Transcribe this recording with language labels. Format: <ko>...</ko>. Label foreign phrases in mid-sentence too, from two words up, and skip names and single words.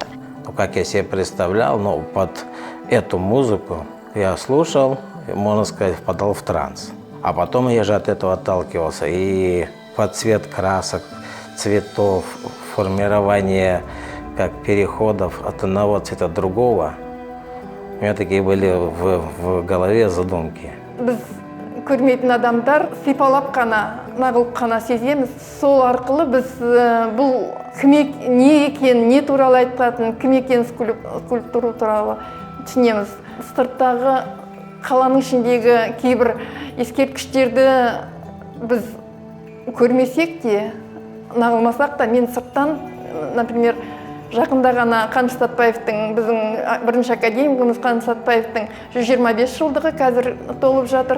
<ru>Как я себе представлял, под эту музыку я слушал, можно сказать, впадал в транс. А потом я же от этого отталкивался. И под цвет красок, цветов, формирование как переходов от одного цвета другого. У меня такие были в голове задумки.</ru> <kk>Біз көрмейтін адамдар сипалап қана, нағылып қана сеземіз. Сол арқылы біз бұл не екен, не туралы айтатын, кім екен скульптура туралы түсінеміз. Сырттағы қаланың ішіндегі кейбір ескерткіштерді біз көрмесек те, нағылмасақ та, мен сырттан, например, жақында ғана Қаныш Сәтбаевтың, біздің бірінші академигіміз Қаныш Сәтбаевтың 125 жылдығы қазір толып жатыр.</kk>